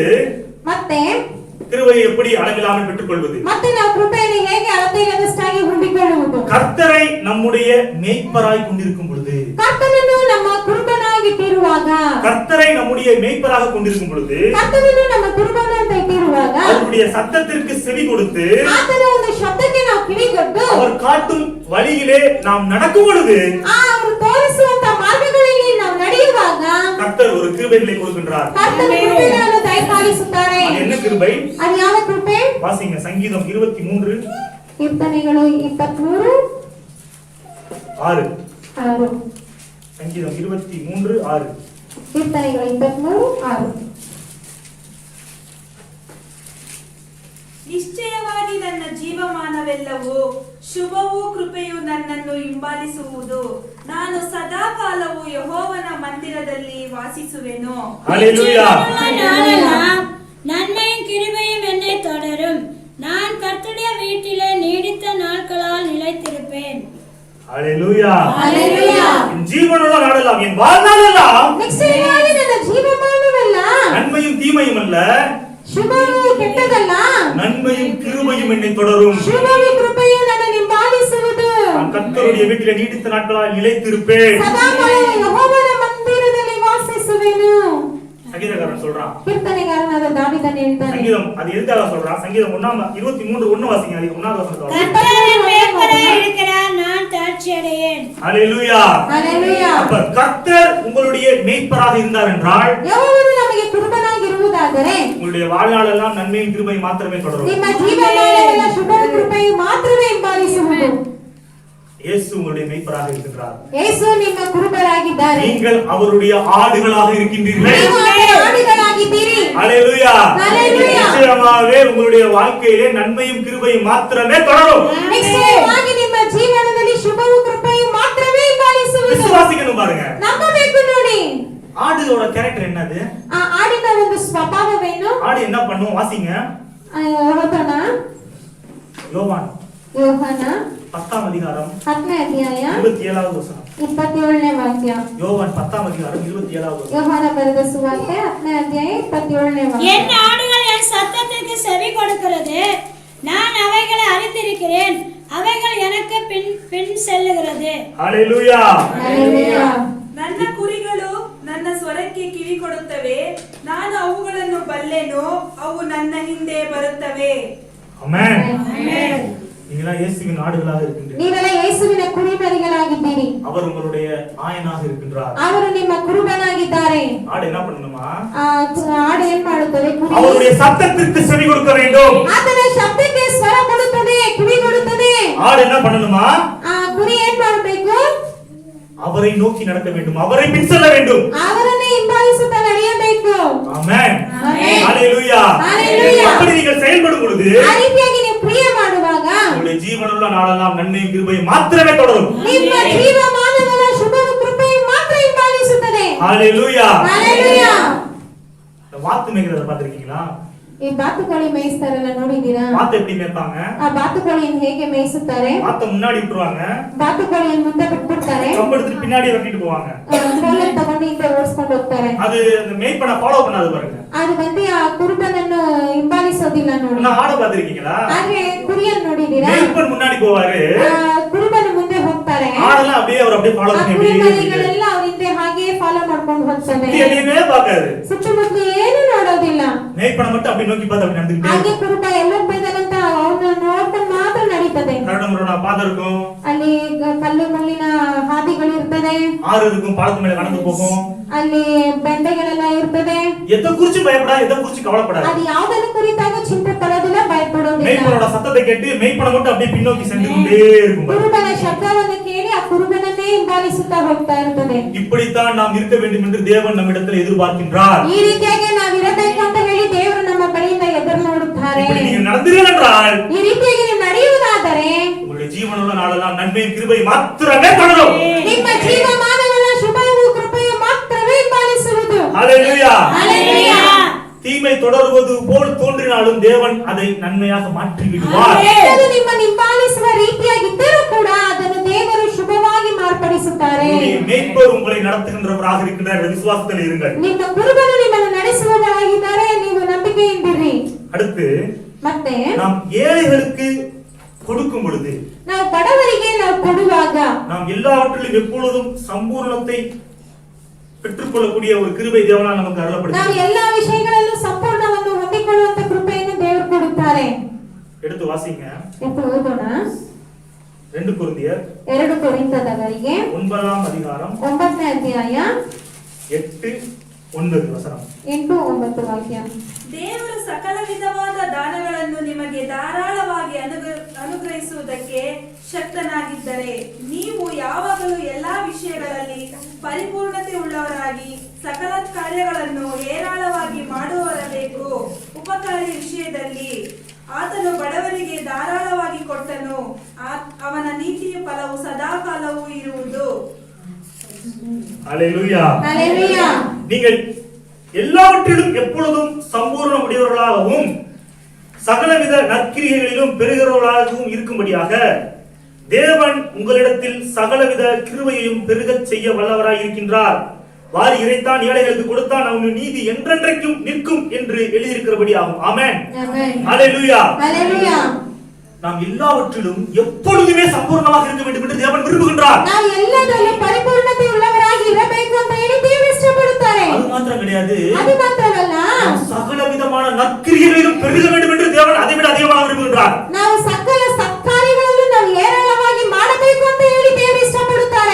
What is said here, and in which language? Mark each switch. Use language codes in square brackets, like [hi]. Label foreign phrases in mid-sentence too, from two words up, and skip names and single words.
[kn] ಮತ್ತೆ [ta] கிருபையை எப்படி அளவில்லாமல் பெற்றுக்கொள்வது? [kn] ಮತ್ತೆ ನಾವು ಕೃಪೆಯನ್ನು ಹೇಗೆ ಅಳತೆಯಿಲ್ಲದಷ್ಟಾಗಿ ಹೊಂದಿಕೊಳ್ಳುವುದು? [ta] கர்த்தரை நம்முடைய மேய்ப்பராய் கொண்டிருக்கும் பொழுது, [kn] ಕರ್ತನನ್ನು ನಮ್ಮ ಕುರುಬನಾಗಿಟ್ಟಿರುವಾಗ, [ta] கர்த்தரை நம்முடைய மேய்ப்பராக கொண்டிருக்கும் பொழுது, [kn] ಕರ್ತನನ್ನು ನಮ್ಮ ಕುರುಬನ ಅಂತ ಇಟ್ಟಿರುವಾಗ, [ta] அவருடைய சத்தத்திற்கு செவி கொடுத்து [kn] ಆತನ ಒಂದು ಶಬ್ದಕ್ಕೆ ನಾವು ಕಿವಿಗೊಟ್ಟು [ta] அவர் காட்டும் வழியிலே நாம் நடக்கும் பொழுது [kn] ಅವರು ತೋರಿಸುವಂತ ಮಾರ್ಗಗಳಲ್ಲಿ ನಾವು ನಡೆಯುವಾಗ [ta] கர்த்தர் ஒரு கிருபைகளை கொடுக்கின்றார். [kn] ಕರ್ತನ ಕೃಪೆಗಳನ್ನು ದಯಪಾಲಿಸುತ್ತಾರೆ. [ta] அது என்ன கிருபை? [kn] ಅದು ಯಾವ ಕೃಪೆ? [ta] வாசிங்க சங்கீதம் 23:6. [kn] ಕೀರ್ತನೆಗಳು 23:6. [ta] சங்கீதம் 23:6. [kn] ಕೀರ್ತನೆಗಳು 23:6. ನಿಶ್ಚಯವಾಗಿ ನನ್ನ ಜೀವಮಾನವೆಲ್ಲವೂ ಶುಭವೂ ಕೃಪೆಯು ನನ್ನನ್ನು ಹಿಂಬಾಲಿಸುವುದು. ನಾನು ಸದಾಕಾಲವು ಯೆಹೋವನ ಮಂದಿರದಲ್ಲಿ ವಾಸಿಸುವೆನು. [ta] ஹல்லேலூயா. நாளெல்லாம் நன்மையும் கிருபையும் என்னை தொடரும். நான் கர்த்தருடைய வீட்டிலே நீடித்த நாட்களால் நிலைத்திருப்பேன். ஹல்லேலூயா. ஹல்லேலூயா. என் ஜீவனுள்ள நாளெல்லாம், என் வாழ்நாளெல்லாம் [kn] ನಿಶ್ಚಯವಾಗಿ ನನ್ನ ಜೀವಮಾನವೆಲ್ಲ [ta] நன்மையும் தீமையும் அல்ல, [kn] ಶುಭವೂ ಕೆಟ್ಟದಲ್ಲ, [ta] நன்மையும் கிருபையும் என்னை தொடரும். [kn] ಶುಭವೂ ಕೃಪೆಯು ನನ್ನನ್ನು [ta] கர்த்தருடைய வீட்டிலே நீடித்த நாட்களாக நிலைத்திருப்பேன். [kn] ಸದಾಕಾಲವು ಯೆಹೋವನ ಮಂದಿರದಲ್ಲಿ ವಾಸಿಸುವೆನು. [ta] சங்கீதக்காரன் சொல்றான். [kn] ಕೀರ್ತನೆಗಾರನಾದ ದಾವೀದನು ಹೇಳ್ತಾನೆ. [ta] சங்கீதம் அது எதுக்காக சொல்றான்? சங்கீதம் 23:1 வாசிங்க. அது 1வது வசனத்துல. கர்த்தர் என் மேய்ப்பராய் இருக்கிறார், நான் தாழ்ச்சி அடையேன். ஹalleluya. ஹalleluya. அப்ப கர்த்தர் உங்களுடைய மேய்ப்பராக இருந்தார் என்றால் [kn] ಯೆಹೋವನು ನಮಗೆ ಕುರುಬನಾಗಿರುವುದಾದರೆ [ta] உங்களுடைய வாழ்நாளெல்லாம் நன்மையும் கிருபையும் மாத்திரமே தொடரும். [kn] ನಿಮ್ಮ ಜೀವಮಾನವೆಲ್ಲ ಶುಭ ಕೃಪೆಯು ಮಾತ್ರವೇ ಹಿಂಬಾಲಿಸುವುದು. [ta] இயேசு உங்களுடைய மேய்ப்பராக இருக்கிறார். [kn] ಯೇಸು ನಿಮ್ಮ ಕುರುಬರಾಗಿದ್ದಾರೆ. [ta] நீங்கள் அவருடைய ஆடுகளாக இருக்கின்றீர்கள். [kn] ನೀವು ಅವರ ಆಡುಗಳಾಗಿದ್ದೀರಿ. [ta] ஹalleluya. ஹalleluya. நிச்சயமாகவே உங்களுடைய வாழ்க்கையிலே நன்மையும் கிருபையும் மாத்திரமே தொடரும். [kn] ನಿಶ್ಚಯವಾಗಿ ನಿಮ್ಮ ಜೀವನದಲ್ಲಿ ಶುಭವು ಕೃಪೆಯು ಮಾತ್ರವೇ ಹಿಂಬಾಲಿಸುವುದು. [ta] விசுவாசிக்கணும் பாருங்க. [kn] ನಂಬಬೇಕು ನೋಡಿ. [ta] ஆடுகளோட கேரக்டர் என்னது? [kn] ಆ ಆಡಿನ ಒಂದು ಸ್ವಭಾವವೇನು? [ta] ஆடு என்ன பண்ணும்? வாசிங்க. [kn] ಓದೋಣ. [ta] யோவான் [kn] ಯೋಹಾನ [ta] 10ஆம் அதிகாரம் [kn] 10ನೇ ಅಧ್ಯಾಯ [ta] 27வது வசனம். [kn] 27ನೇ ವಾಕ್ಯ. [ta] யோவான் 10ஆம் அதிகாரம் 27வது வசனம். [kn] ಯೋಹಾನ ಬರೆದ ಸುವಾರ್ತೆ 10ನೇ ಅಧ್ಯಾಯ 27ನೇ ವಾಕ್ಯ. [ta] என் ஆடுகள் என் சத்தத்திற்கு செவி கொடுக்கிறது, நான் அவைகளை அறிந்திருக்கிறேன், அவைகள் எனக்கு பின் செல்லுகிறது. ஹalleluya. [kn] ಹalleluya. ನನ್ನ ಕುರಿಗಳು ನನ್ನ ಸ್ವರಕ್ಕೆ ಕಿವಿ ಕೊಡುತ್ತವೆ, ನಾನು ಅವುಗಳನ್ನು ಬಲ್ಲೆನು, ಅವು ನನ್ನ ಹಿಂದೆ ಬರುತ್ತವೆ. [ta] ஆமென். [kn] ಆಮೆನ್. [ta] நீங்களா இயேசுவின் ஆடுகளாக இருக்கின்றீர்கள். [kn] ನೀವೆಲ್ಲ ಯೇಸುವಿನ ಕುರಿಮರಿಗಳಾಗಿದ್ದೀರಿ. [ta] அவர் உங்களுடைய ஆயனாக இருக்கின்றார். [kn] ಅವರು ನಿಮ್ಮ ಕುರುಬನಾಗಿದ್ದಾರೆ. [ta] ஆடு என்ன பண்ணணுமா? [kn] ಆಡು ಏನ್ ಮಾಡುತ್ತದೆ? ಕುರಿ [ta] அவருடைய சத்தத்திற்கு செவி கொடுக்க வேண்டும். [kn] ಆತನ ಶಬ್ದಕ್ಕೆ ಸ್ವರ ಕೊಡುತ್ತದೆ, ಕಿವಿ ಕೊಡುತ್ತದೆ. [ta] ஆடு என்ன பண்ணணுமா? [kn] ಕುರಿ ಏನ್ ಮಾಡಬೇಕು? [ta] அவரை நோக்கி நடக்க வேண்டும், அவரை பின் செல்ல வேண்டும். [kn] ಅವರನ್ನೇ ಹಿಂಬಾಲಿಸುತ್ತಾ ನಡೆಯಬೇಕು. [ta] ஆமென். ஆமென். ஹalleluya. ஹalleluya. அப்படி நீங்கள் செயல்படும் பொழுது [kn] ಆ ರೀತಿಯಾಗಿ ನೀವು ಕ್ರಿಯೆ ಮಾಡುವಾಗ [ta] உங்களுடைய ஜீவனுள்ள நாளெல்லாம் நன்மையும் கிருபையும் மாத்திரமே தொடரும். [kn] ನಿಮ್ಮ ಜೀವಮಾನದ ಶುಭವು ಕೃಪೆಯು ಮಾತ್ರ ಹಿಂಬಾಲಿಸುತ್ತದೆ. [ta] ஹalleluya. ஹalleluya. வாத்து மேய்க்கிறத பாத்திருக்கீங்களா? [kn] ಈ ಬಾತುಕೋಳಿ ಮೇಯಿಸ್ತಾರಲ್ಲ, ನೋಡಿದೀರಾ? [ta] வாத்து எப்படி மேய்ப்பாங்க? [kn] ಆ ಬಾತುಕೋಳಿಯನ್ನು ಹೇಗೆ ಮೇಯಿಸುತ್ತಾರೆ? [ta] வாத்தை முன்னாடி விட்டுருவாங்க, [kn] ಬಾತುಕೋಳಿಯನ್ನು ಮುಂದೆ ಬಿಟ್ಬಿಡ್ತಾರೆ. [ta] கம்பு எடுத்து பின்னாடி வெட்டிட்டு போவாங்க. [kn] ಕೋಲನ್ನು ತಗೊಂಡು ಹಿಂದೆ ಓಡಿಸ್ಕೊಂಡು ಹೋಗ್ತಾರೆ. [ta] அது அந்த மேய்ப்பனை ஃபாலோ பண்ணாது பாருங்க. [kn] ಅದು ಬಂದು ಆ ಕುರುಬನನ್ನು ಹಿಂಬಾಲಿಸೋದಿಲ್ಲ ನೋಡಿ. [ta] நான் ஆட பாத்திருக்கீங்களா? [kn] ಆದ್ರೆ ಕುರಿಯನ್ನು ನೋಡಿದೀರಾ? [ta] மேய்ப்பன் முன்னாடி போவாரு, [kn] ಕುರುಬನ ಮುಂದೆ ಹೋಗ್ತಾರೆ. [ta] ஆடெல்லாம் அப்படியே அவர் அப்படியே ஃபாலோ [kn] ಆ [ta] பண்ணி [kn] ಕುರಿಮರಿಗಳೆಲ್ಲ ಅವ್ರ ಹಿಂದೆ ಹಾಗೆ ಫಾಲೋ ಮಾಡ್ಕೊಂಡು ಹೋಗ್ತವೆ. [ta] எதையுமே பார்க்காது. [kn] ಸುತ್ತಮುತ್ತಲು ಏನು ನೋಡೋದಿಲ್ಲ. [ta] மேய்ப்பனை மட்டும் அப்படி நோக்கி பார்த்து அப்படி நடந்துக்கிட்டே [kn] ಹಾಗೆ ಕುರುಬ ಎಲ್ಲ ಬೈದರಂತ ಅವನ್ನ ನೋಡ್ಕೊಂಡು ಮಾತ್ರ ನಡೀತದೆ. [ta] கரடமுரடா பாதை இருக்கும், [kn] ಅಲ್ಲಿ ಕಲ್ಲು ಮುಳ್ಳಿನ ಹಾದಿಗಳು ಇರ್ತದೆ, [ta] ஆறு இருக்கும், பாலத்து மேல நடந்து போகும். [kn] ಅಲ್ಲಿ ಬೆಂಡೆಗಳೆಲ್ಲ ಇರ್ತದೆ. [ta] எதை குறிச்சு பயப்படாது, எதை குறிச்சு கவலைப்படாது. [kn] ಅದು ಯಾವುದನ್ನು ಕುರಿತಾಗ ಚಿಂತೆ ಪಡೋದಿಲ್ಲ, ಭಯಪಡೋದಿಲ್ಲ. [ta] மேய்ப்பனோட சத்தத்தை கேட்டு மேய்ப்பனை மட்டும் அப்படியே பின்னோக்கி சென்று கொண்டே இருக்கும். [kn] ಕುರುಬನ ಶಬ್ದವನ್ನು ಕೇಳಿ ಆ ಕುರುಬನನ್ನೇ ಹಿಂಬಾಲಿಸುತ್ತಾ ಹೋಗ್ತಾ ಇರ್ತದೆ. [ta] இப்படித்தான் நாம் இருக்க வேண்டும் என்று தேவன் நம்மிடத்தில் எதிர்பார்க்கின்றார். [kn] ಈ ರೀತಿಯಾಗಿ ನಾವು ಇರಬೇಕು ಅಂತ ಹೇಳಿ ದೇವರು ನಮ್ಮ ಬಳಿಯಿಂದ ಎದುರು ನೋಡುತ್ತಾರೆ. [ta] இப்படி நீங்க நடந்தீர்கள் என்றால் [kn] ಈ ರೀತಿಯಾಗಿ ನೀವು ನಡೆಯುವುದಾದರೆ [ta] உங்களுடைய ஜீவனுள்ள நாளெல்லாம் நன்மையும் கிருபை மாத்திரமே தொடரும். [kn] ನಿಮ್ಮ ಜೀವಮಾನವೆಲ್ಲ ಶುಭವೂ ಕೃಪೆಯು ಮಾತ್ರವೇ ಹಿಂಬಾಲಿಸುವುದು. [ta] ஹalleluya. [kn] ಹalleluya. [ta] தீமை தொடர்வது போல் தோன்றினாலும் தேவன் அதை நன்மையாக மாற்றி விடுவார். [kn] ಅದು ನಿಮ್ಮ ಹಿಂಬಾಲಿಸುವ ರೀತಿಯಾಗಿದ್ದರೂ ಕೂಡ ಅದನ್ನು ದೇವರು ಶುಭವಾಗಿ ಮಾರ್ಪಡಿಸುತ್ತಾರೆ. [ta] உங்களுடைய மேய்ப்பர் உங்களை நடத்துகின்றவராக இருக்கின்றார் என்ற விசுவாசத்தில் இருங்கள். [kn] ನಿಮ್ಮ ಕುರುಬನು ನಿಮ್ಮನ್ನು ನಡೆಸುವವರಾಗಿದ್ದಾರೆ, ನೀವು ನಂಬಿಕೆಯಿಂದಿರಿ. [ta] அடுத்து [kn] ಮತ್ತೆ [ta] நாம் ஏழைகளுக்கு கொடுக்கும் பொழுது [kn] ನಾವು ಬಡವರಿಗೆ ನಾವು ಕೊಡುವಾಗ [ta] நாம் எல்லாவற்றிலும் எப்பொழுதும் சம்பூர்ணத்தை பெற்றுக்கொள்ளக்கூடிய ஒரு கிருபை தேவனால் நமக்கு [kn] ನಾವು [ta] அருளப்படுகிறது. [kn] ಎಲ್ಲಾ ವಿಷಯಗಳಲ್ಲೂ ಸಂಪೂರ್ಣವನ್ನು ಹೊಂದಿಕೊಳ್ಳುವಂತ ಕೃಪೆಯನ್ನು ದೇವರು ಕೊಡುತ್ತಾರೆ. [ta] எடுத்து வாசிங்க. [kn] ಎಂದು ಓದೋಣ. [ta] 2 கொரிந்தியர் [kn] 2 ಕೊರಿಂಥದವರಿಗೆ [ta] 9ஆம் அதிகாரம் [kn] 9ನೇ ಅಧ್ಯಾಯ [ta] 8-9 வசனம். [kn] 8-9 ವಾಕ್ಯ. ದೇವರು ಸಕಲ ವಿಧವಾದ ದಾನಗಳನ್ನು ನಿಮಗೆ ಧಾರಾಳವಾಗಿ ಅನುಗ್ರಹಿಸುವುದಕ್ಕೆ ಶಕ್ತನಾಗಿದ್ದರೆ ನೀವು ಯಾವಾಗಲೂ ಎಲ್ಲಾ ವಿಷಯಗಳಲ್ಲಿ ಪರಿಪೂರ್ಣತೆ ಉಳ್ಳವರಾಗಿ ಸಕಲ ಕಾರ್ಯಗಳನ್ನು ಹೇರಾಳವಾಗಿ ಮಾಡುವವರಬೇಕು. ಉಪಕಾರಿ ವಿಷಯದಲ್ಲಿ ಆತನು ಬಡವರಿಗೆ ಧಾರಾಳವಾಗಿ ಕೊಟ್ಟನು, ಅವನ ನೀತಿಯ ಫಲವು ಸದಾಕಾಲವೂ ಇರುವುದು. [ta] ஹalleluya. ஹalleluya. நீங்கள் எல்லாவற்றிலும் எப்பொழுதும் சம்பூர்ண உடையவர்களாகவும் சகலவித நற்கிரியைகளிலும் பெருகிறவர்களாகவும் இருக்கும்படியாக தேவன் உங்களிடத்தில் சகலவித கிருபையையும் பெருகச் செய்ய வல்லவராய் இருக்கின்றார். வாரி இறைத்தான் ஏழைகளுக்கு கொடுத்தான், அவனுடைய நீதி என்றென்றைக்கும் நிற்கும் என்று எழுதியிருக்கிறபடி ஆகும். ஆமென். [kn] ಆಮೆನ್. [ta] ஹalleluya. ஹalleluya. நாம் எல்லாவற்றிலும் எப்பொழுதுமே சம்பூர்ணமாக இருக்க வேண்டும் என்று தேவன் விரும்புகின்றார். [kn] ನಾವು ಎಲ್ಲದರಲ್ಲೂ ಪರಿಪೂರ್ಣತೆ ಉಳ್ಳವರಾಗಿ ಇರಬೇಕು ಅಂತ ಹೇಳಿ ದೇವರು ಇಷ್ಟಪಡುತ್ತಾರೆ. [ta] அது மாத்திரம் கிடையாது, [kn] ಅದು ಮಾತ್ರವಲ್ಲ, [ta] சகல விதமான நற்கிரியைகளிலும் பெருக வேண்டும் என்று தேவன் அதை விட அதிகமாக விரும்புகின்றார். [kn] ನಾವು ಸಕಲ ಸತ್ಕಾರ್ಯಗಳಲ್ಲೂ ನಾವು ಏರಳವಾಗಿ ಮಾಡಬೇಕು ಅಂತ ಹೇಳಿ ದೇವರು ಇಷ್ಟಪಡುತ್ತಾರೆ.